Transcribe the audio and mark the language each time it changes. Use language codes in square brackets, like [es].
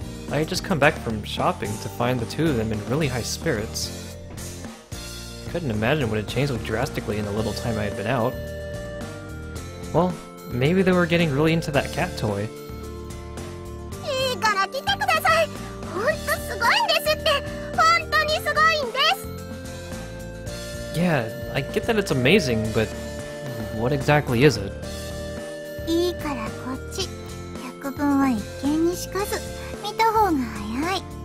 [en] I had just come back from shopping to find the two of them in really high spirits. Couldn't imagine what had changed so drastically in the little time I had been out. Well, maybe they were getting really into that cat toy. [ja] いいから来てください。ほんとすごいんですって。本当にすごいんです。 [en] Yeah, I get that it's amazing, but what exactly is it? [ja] いいからこっち。百聞は一見にしかず。見た方が早い。